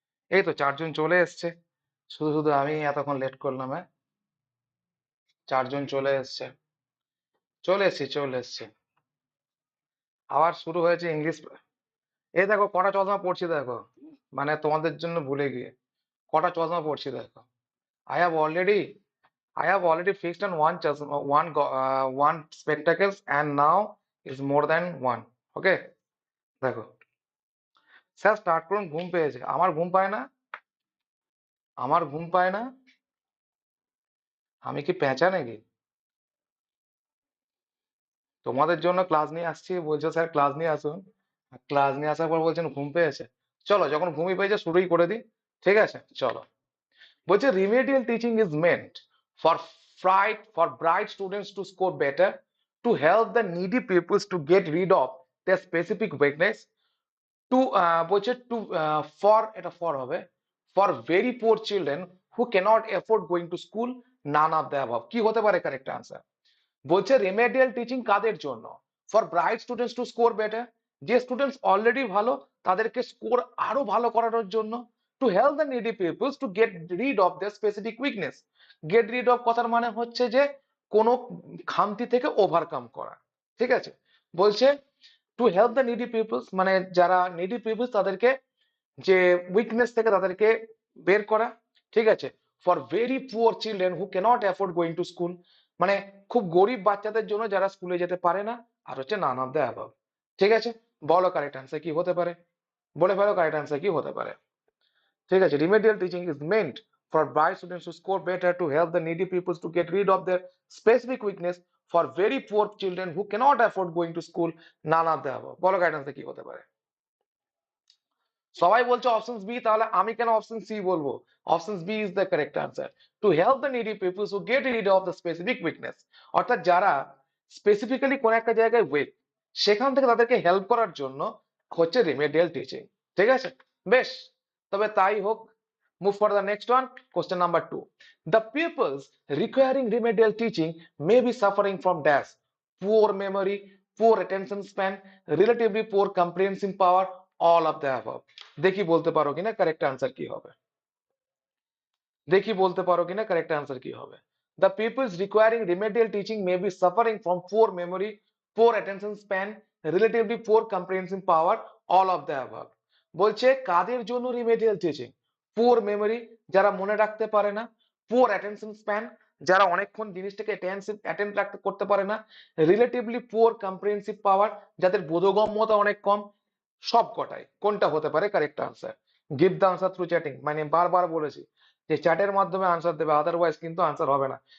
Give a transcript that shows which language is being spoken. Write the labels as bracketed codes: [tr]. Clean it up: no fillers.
[bn] এই তো 4জন চলে এসছে, শুধু শুধু আমি এতক্ষণ লেট করলাম, হ্যাঁ। 4জন চলে এসছে, চলে এসছি চলে এসছি। আবার শুরু হয়েছে ইংলিশ। এই দেখো কটা চশমা পড়ছি দেখো, মানে তোমাদের জন্য ভুলে গিয়ে কটা চশমা পড়ছি দেখো। [en] I have already I have already fixed on one chasma, one spectacles, and now is more than one. [bn] Okay, দেখো। স্যার স্টার্ট করুন, ঘুম পেয়েছে। আমার ঘুম পায় না, আমার ঘুম পায় না। আমি কি পেঁচা নাকি? তোমাদের জন্য ক্লাস নিয়ে আসছি, বলছো স্যার ক্লাস নিয়ে আসুন। ক্লাস নিয়ে আসার পর বলছেন ঘুম পেয়েছে। চলো যখন ঘুমিয়ে পেয়েছে শুরুই করে দিই। ঠিক আছে চলো। বলছে [en] remedial teaching is meant for bright students to score better, to help the needy pupils to get rid of their specific weakness, to বলছে to for [bn] এটা [en] for [bn] হবে, [en] for very poor children who cannot afford going to school, none of the above। [bn] কি হতে পারে correct answer? বলছে remedial teaching কাদের জন্য? [en] for bright students to score better, [bn] যে students already ভালো তাদেরকে স্কোর আরো ভালো করানোর জন্য। [en] To help the needy peoples to get rid of the specific weakness. Get rid of [bn] কথার মানে হচ্ছে যে কোনো খামতি থেকে ওভারকাম করা। ঠিক আছে, বলছে [en] to help the needy peoples, [bn] মানে যারা নিডি পিপলস তাদেরকে, যে উইকনেস থেকে তাদেরকে বের করা। ঠিক আছে, [en] for very poor children who can't afford going to school, [bn] মানে খুব গরিব বাচ্চাদের জন্য যারা স্কুলে যেতে পারে না। আর হচ্ছে [en] None of the above. [bn] ঠিক আছে, বলো কারেক্ট আনসার কি হতে পারে, বলে ফেলো কারেক্ট আনসার কি হতে পারে। [en] ঠিক আছে, remedial teaching is meant for bright students to score better, to help the needy peoples to get rid of their specific weakness, for very poor children who cannot afford going to school, none of the above। [bn] বলো guidance কি হতে পারে। সবাই বলছে [en] Option B, তাহলে আমি কেন অপশন সি বলবো? Option B is the correct answer, to help the needy peoples who get rid of the specific weakness, [bn] অর্থাৎ যারা স্পেসিফিক্যালি কোন একটা জায়গায় উইক, সেখান থেকে তাদেরকে হেল্প করার জন্য হচ্ছে রিমেডিয়াল টিচিং। ঠিক আছে, বেশ, তবে তাই হোক। [en] move for the next one, [bn] question number 2। [en] The pupils requiring remedial teaching may be suffering from dash: poor memory, poor attention span, relatively poor comprehensive power, all of the above। [bn] দেখি বলতে পারো কিনা কারেক্ট আনসার কি হবে, দেখি বলতে পারো কিনা কারেক্ট আনসার কি হবে। [en] The pupils requiring remedial teaching may be suffering from poor memory, poor attention span, relatively poor comprehensive power, all of the above। [bn] বলছে কাদের জন্য রিমেডিয়াল টিচিং? পুয়ার মেমোরি, যারা মনে রাখতে পারে না; পুয়ার অ্যাটেনশন স্প্যান, যারা অনেকক্ষণ জিনিসটাকে অ্যাটেন্ড রাখতে করতে পারে না; [en] relatively poor comprehensive power, [bn] যাদের বোধগম্যতা অনেক কম। সব কটাই কোনটা হতে পারে correct answer? [en] give the answer through chatting, [bn] মানে বারবার বলেছি যে চ্যাটের মাধ্যমে আনসার দেবে, আদারওয়াইজ কিন্তু আনসার হবে না।